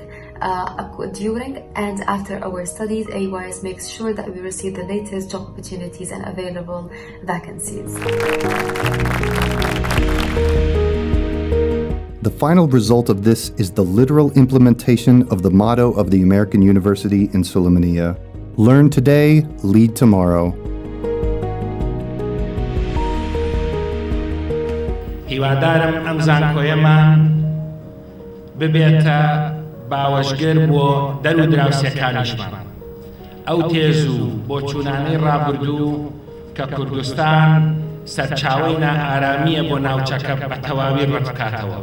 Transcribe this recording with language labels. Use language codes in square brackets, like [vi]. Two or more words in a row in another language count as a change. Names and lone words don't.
[en] During and after our studies, AUIS makes sure that we receive the latest job opportunities and available vacancies. The final result of this is the literal implementation of the motto of the American University in Sulaimani: learn today, lead tomorrow. [ckb] هیوادارم ئەم زانکۆیەمان ببێتە باوەشگر بۆ دەرو دراوسێکانیشمان. ئەو تێز و بۆ چوونانەی ڕابردوو کە کوردستان سەرچاوەی نائارامیە بۆ ناوچەکە بە تەواوی ڕەتکاتەوە.